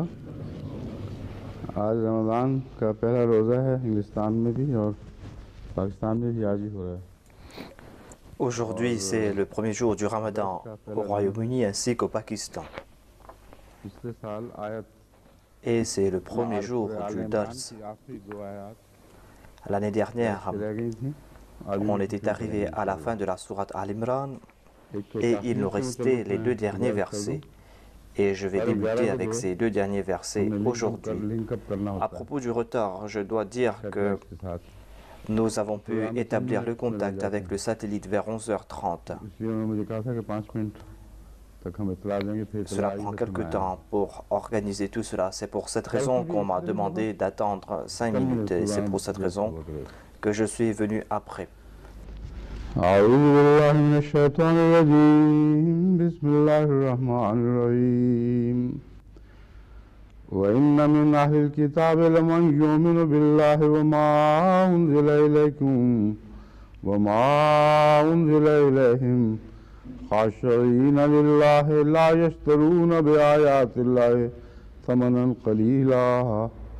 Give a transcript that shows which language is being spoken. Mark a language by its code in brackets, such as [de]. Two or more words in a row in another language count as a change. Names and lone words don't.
[ur] آج رمضان کا پہلا روزہ ہے، ہندوستان میں بھی اور پاکستان میں بھی آج ہی ہو رہا ہے. [fr] Aujourd'hui, c'est le premier jour du Ramadan au Royaume-Uni ainsi qu'au Pakistan. [ur] پچھلے سال آیت [fr] Et c'est le premier jour du Dars. [ur] کی آخری دو آیت [fr] L'année dernière, [ur] رہ گئی تھی۔ آج [fr] on [ur] भी [fr] était arrivé à la fin de la sourate Al-Imran [ur] ایک تو [fr] et [ur] ताखीर [fr] il nous [ur] से [fr] restait [ur] मुतल्लिक़ [fr] les [ur] मैं [fr] deux derniers [ur] گزارش کر [fr] versets. [ur] दूं। [fr] Et je vais [ur] ساڑھے 11 [fr] débuter [ur] को [fr] avec [ur] जो [fr] ces deux derniers versets [ur] हमने [fr] aujourd'hui. [en] link up [ur] करना [fr] À [ur] ہوتا ہے [fr] propos du retard, je dois dire que [ur] سیٹلائٹ کے ساتھ, [fr] nous avons pu [ur] پروگرام 3 [fr] établir le [ur] منٹ میں لگ [fr] contact [ur] जाते [fr] avec [ur] हैं। [fr] le satellite vers 11h30. [ur] اس لیے انہوں نے مجھے کہا تھا کہ 5 منٹ تک ہم اطلاع دیں گے، پھر اطلاع [fr] Cela [ur] आई [fr] prend [ur] तो [fr] quelque [ur] میں آیا. [fr] temps pour organiser tout cela. C'est pour cette raison qu'on m'a demandé d'attendre 5 minutes et c'est pour cette raison que je suis venu après. [ar] أعوذ بالله من الشيطان الرجيم بسم الله الرحمن الرحيم وإن من أهل الكتاب لمن يؤمن بالله وما أنزل إليكم وما أنزل إليهم خاشعين لله لا يشترون بآيات الله ثمنا قليلا